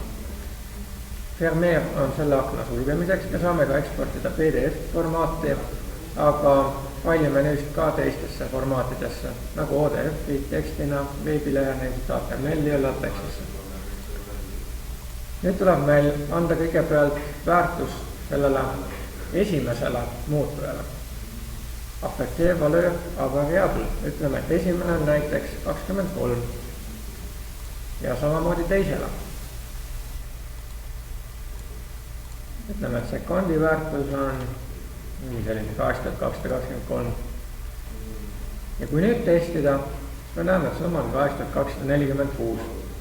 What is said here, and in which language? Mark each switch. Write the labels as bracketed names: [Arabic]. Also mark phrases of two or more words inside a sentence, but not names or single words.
[Estonian] Fermeer on selle akna sulgemiseks, me saame ka eksportida PDF formaati, aga failime neist ka teistesse formaatidesse, nagu ODF-i, tekstina, veebilehene, HTML-i ja LaTeXisse. Nüüd tuleb meil anda kõigepealt väärtus sellele esimesele muutujale. [French] Affecteer valeur a variable. [Estonian] Ütleme, et esimene on näiteks 23 ja samamoodi teisele. Ütleme, et sekundi väärtus on selline 8223. Ja kui nüüd testida, siis me näeme, et summa on 8246.